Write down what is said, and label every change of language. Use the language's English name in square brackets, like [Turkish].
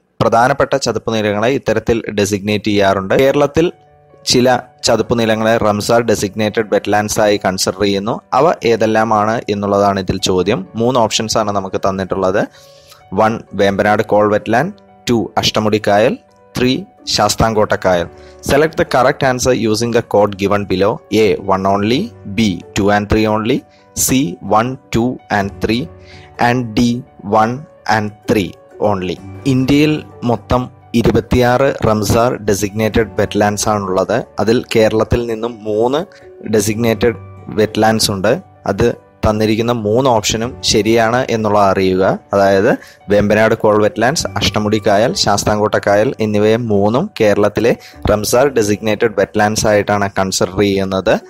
[Malayalam] പ്രധാനപ്പെട്ട ചതുപ്പ് നിലങ്ങളെ ഇത്തരത്തിൽ ഡെസിഗ്നേറ്റ് ചെയ്യാറുണ്ട്. കേരളത്തിൽ ചില ചതുപ്പ് നിലങ്ങളെ റംസാർ ഡെസിഗ്നേറ്റഡ് വെറ്റ്ലാൻഡ്സ് ആയി കൺസിഡർ ചെയ്യുന്നു. അവ ഏതെല്ലാമാണ് എന്നുള്ളതാണ് ഇതിൽ ചോദ്യം. 3 ഓപ്ഷൻസ് ആണ് നമുക്ക് തന്നിട്ടുള്ളത്. 1 വേമ്പനാട് കോൾ വെറ്റ്ലാൻഡ്, 2 അഷ്ടമുടി കായൽ, 3 ശാസ്താംകോട്ട കായൽ. [English] Select the correct answer using the code given below. A 1 only, B 2 and 3 only, C 1, 2 and 3 and D 1 and 3 only. [Malayalam] ഇന്ത്യയിൽ മൊത്തം 26 റംസാർ ഡെസിഗ്നേറ്റഡ് വെറ്റ്ലാൻഡ്സ് ആണുള്ളത്. അതിൽ കേരളത്തിൽ നിന്നും 3 ഡെസിഗ്നേറ്റഡ് വെറ്റ്ലാൻഡ്സ് ഉണ്ട്. അത് തന്നിരിക്കുന്ന 3 ഓപ്ഷനും ശരിയാണ് എന്നുള്ളത് അറിയുക. അതായത് വേമ്പനാട് കോൾ വെറ്റ്ലാൻഡ്സ്, അഷ്ടമുടി കായൽ, ശാസ്താംകോട്ട കായൽ എന്നിവയെ 3ഉം കേരളത്തിലെ റംസാർ ഡെസിഗ്നേറ്റഡ് വെറ്റ്ലാൻഡ്സ് ആയിട്ടാണ് കൺസിഡർ ചെയ്യുന്നത്.